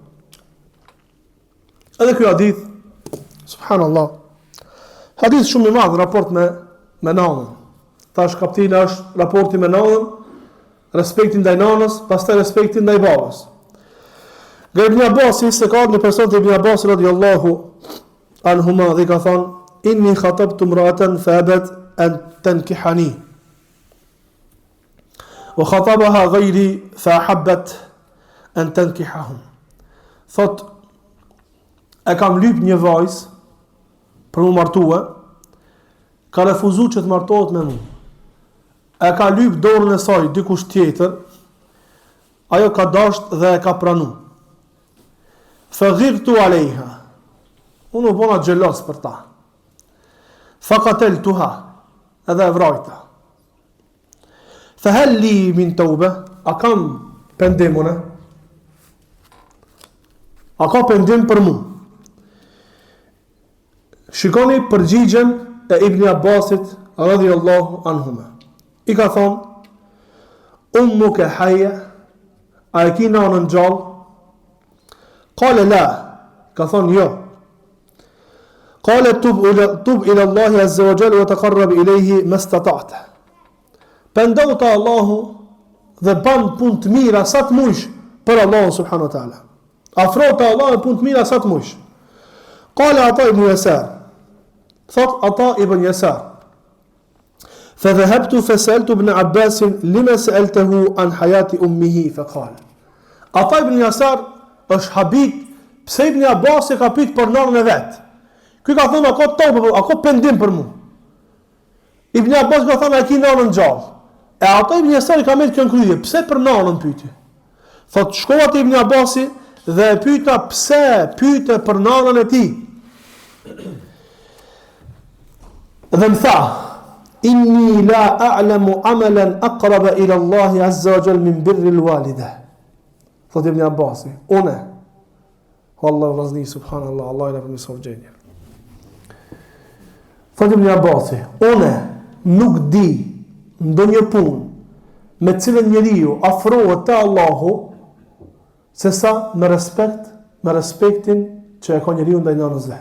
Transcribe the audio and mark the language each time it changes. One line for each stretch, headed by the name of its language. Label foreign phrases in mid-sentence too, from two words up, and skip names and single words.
Albanian: Edhe ky hadith, subhanallah, hadith shumë i madh raport me nanën. Tash kapitila është raporti me nanën, respekti ndaj nanës, pastaj respekti ndaj babës. Nga Ibn Abbas, se ka një person të Ibn Abbas
Arabic: رضي الله عنهما
Albanian: dhe ka thonë,
Arabic: إني خطبت امرأة فأبت أن تنكحني. وخطبها غيري فأحبت أن تنكحهم.
Albanian: Thot, e kam lyp një vajzë për mu martue, ka refuzu që të martohet me mu. E ka lyp dorën e saj dikush tjetër, ajo ka dasht dhe e ka pranu.
Arabic: فغرت عليها,
Albanian: unë u bona gjelos për ta. Faqateltuha, edhe e vrajta.
Arabic: فهل لي من توبة, a kam pendimune?
Albanian: A ka pendim për mu? Shikoni përgjigjen e Ibn Abbasit
Arabic: رضي الله عنهما.
Albanian: I ka thonë,
Arabic: أمك حية,
Albanian: a e ki nanën gjallë?
Arabic: قال لا,
Albanian: ka thonë jo.
Arabic: قال تب إلى الله عز وجل وتقرب إليه ما استطعت.
Albanian: Pendohu te Allahu dhe ban punë të mira sa të mujsh për Allahun
Arabic: سبحانه وتعالى.
Albanian: Afro te Allahu punë të mira sa të mujsh. Qala Ata ibn Yasar. Thot Ata ibn Yasar.
Arabic: فذهبت فسألت ابن عباس لما سألته عن حياة أمه فقال.
Albanian: Ata ibn Yasar është habit, pse Ibn Abbas e ka pyet për nanën e vet. Ky ka thënë, a ka topë, a ka pendim për mua? Ibn Abbas ka thënë, a ki nanën gjallë? E Ata ibn Yasar i ka marrë kënë kryje, pse për nanën pyeti? Thot, shkova te Ibn Abbasi dhe e pyeta pse pyete për nanën e tij. Dhe më tha,
Arabic: إني لا أعلم عملا أقرب إلى الله عز وجل من بر الوالدة.
Albanian: Thot Ibn Abbasi, unë, Allahu razni, subhanallah, Allah i na përmirësoj gjendjen. Thot Ibn Abbasi, unë nuk di ndonjë punë me cilën njeriu afrohet te Allahu se sa me respektin që e ka njeriu ndaj nënës vet.